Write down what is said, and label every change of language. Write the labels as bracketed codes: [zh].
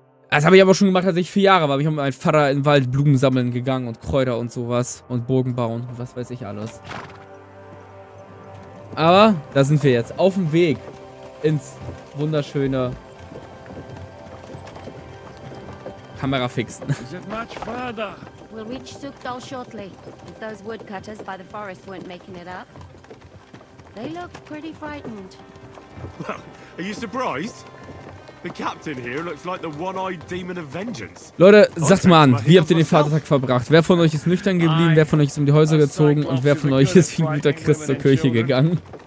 [de] Das habe ich aber schon gemacht, als ich 4 Jahre war. Ich habe mit meinem Vater in den Wald Blumen sammeln gegangen und Kräuter und sowas. Und Burgen bauen und was weiß ich alles. Aber da sind wir jetzt. Auf dem Weg ins wunderschöne Kamera fixen. [en] Is it much further? We'll reach Suchdol shortly, if those woodcutters by the forest weren't making it up. They look pretty frightened. Well, are you surprised? The captain here looks like the one-eyed demon of vengeance. [de] Leute, sagt mal an, wie habt ihr den Vatertag verbracht? Wer von euch ist nüchtern geblieben? Wer von euch ist um die Häuser gezogen? Und wer von euch ist wie ein guter Christ zur Kirche gegangen?